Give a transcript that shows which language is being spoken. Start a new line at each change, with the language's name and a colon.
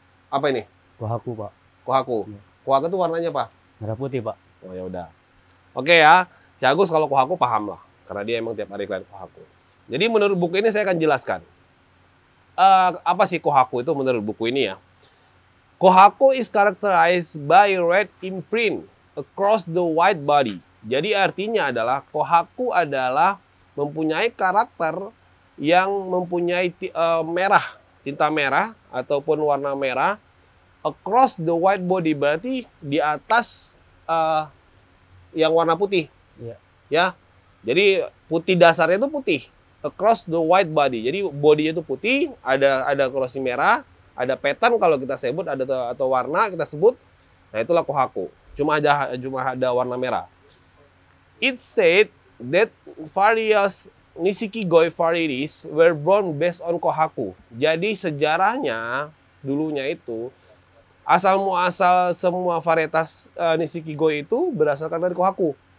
Indonesian: Apa ini? Kohaku, Pak. Kohaku. Iya. Kohaku itu warnanya apa? Merah putih, Pak. Oh ya udah. Oke ya. Si Agus kalau kohaku paham lah karena dia emang tiap hari klien kohaku. Jadi menurut buku ini saya akan jelaskan. Apa sih kohaku itu menurut buku ini ya?
English: Kohaku is characterized by red imprint across the white body.
Indonesian: Jadi artinya adalah kohaku adalah mempunyai karakter yang mempunyai merah, tinta merah ataupun warna merah
English: across the white body,
Indonesian: berarti di atas yang warna putih. Iya. Ya. Jadi putih dasarnya itu putih
English: across the white body.
Indonesian: Jadi bodinya itu putih, ada crossing merah, ada pattern kalau kita sebut atau warna kita sebut. Nah, itulah kohaku. Cuma ada warna merah.
English: It said that various Nishiki-goi varieties were born based on kohaku.
Indonesian: Jadi sejarahnya dulunya itu asal muasal semua varietas Nishiki-goi itu berdasarkan dari kohaku.